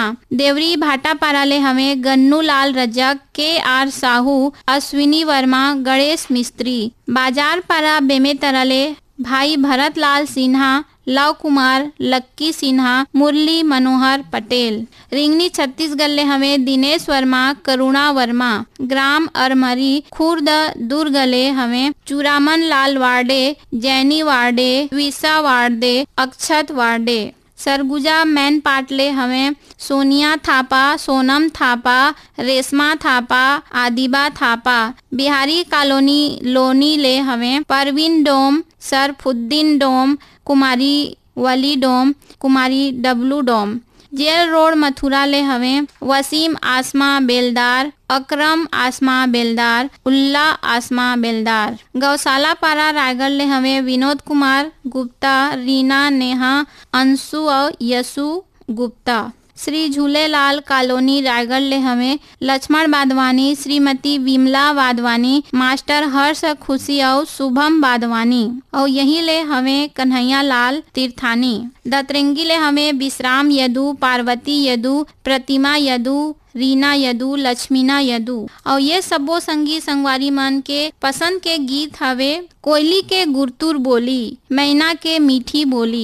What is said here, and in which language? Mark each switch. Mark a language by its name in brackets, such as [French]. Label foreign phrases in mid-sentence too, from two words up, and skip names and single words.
[Chhattisgarhi] देवरी भाटापारा ले हमें गन्नू लाल रजक, के.आर. साहू, अश्विनी वर्मा, गणेश मिस्त्री। बाजार पारा बेमेतरा ले भाई भरत लाल सिन्हा, लव कुमार, लक्की सिन्हा, मुरली मनोहर पटेल। रिंगनी छत्तीसगढ़ ले हमें दिनेश वर्मा, करुणा वर्मा। ग्राम अरमरी खुर्द दुर्ग ले हमें चूरामन लाल वार्डे, जैनी वार्डे, विसा वार्डे, अक्षत वार्डे। सरगुजा मैन पाटले हमें सोनिया थापा, सोनम थापा, रेशमा थापा, आदिबा थापा। बिहारी कॉलोनी लोनी ले हमें परवीन डोम, सरफुद्दीन डोम, कुमारी वली डोम, कुमारी डब्लू डोम। जेल रोड मथुरा ले हमें वसीम आसमा बेलदार, अकरम आसमा बेलदार, उल्ला आसमा बेलदार। गौशाला पारा रायगढ़ ले हमें विनोद कुमार गुप्ता, रीना, नेहा, अंशु और यशु गुप्ता। श्री झूलेलाल कॉलोनी रायगढ़ ले हमें लक्ष्मण वाधवानी, श्रीमती विमला वाधवानी, मास्टर हर्ष खुशी और शुभम वाधवानी। और यहीं ले हमें कन्हैया लाल तीर्थानी। दतरेंगी ले हमें विश्राम यदु, पार्वती यदु, प्रतिमा यदु, रीना यदु, लक्ष्मीना यदु। और ये सबो संगी संगवारी मन के पसंद के गीत हवे कोयली के गुरतुर बोली, मैना के मीठी बोली।